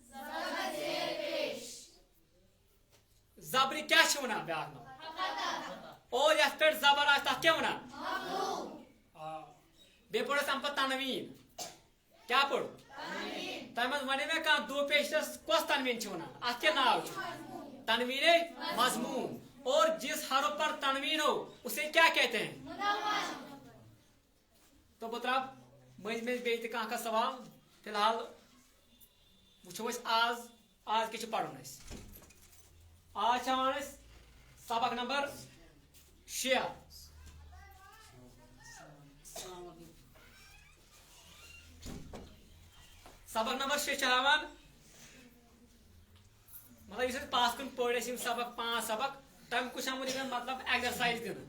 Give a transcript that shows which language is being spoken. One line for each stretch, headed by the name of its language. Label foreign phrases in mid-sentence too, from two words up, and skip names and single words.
Kashmiri: زبرِ کیٛاہ چھِ ونان بیٛاکھ ناو؟ اور یتھ پٮ۪ٹھ زبر آسہِ تتھ کیٛاہ ونان؟ بیٚیہِ پوٚر اَسہِ امہِ پتہٕ تنویٖن. کیٛاہ پوٚر؟ تۄہہِ منٛز ؤنِو مےٚ کانٛہہ دو پیشس کۄس تنویٖن چھِ ونان؟ اتھ کیٛاہ ناو چھُ؟ تنویٖن مضموٗن.
Urdu: اور جس حرف پر تنوین ہو اسے کیا کہتے ہیں؟
Kashmiri: تو بہٕ تراو مٔنٛزۍ مٔنٛزۍ بیٚیہِ تہِ کانٛہہ سوال. فی الحال وٕچھو أسۍ آز کیٛاہ چھُ پرُن اَسہِ. آز چھِ ہاوان أسۍ سبق نمبر 6. سبق نمبر 6 چھِ ہاوان مطلب یُس أسۍ پتھ کُن پٔرۍ اَسہِ یِم سبق 5 سبق تَمیُک چھُ آمُت یِمن مطلب ایگزرسایز دِنہٕ.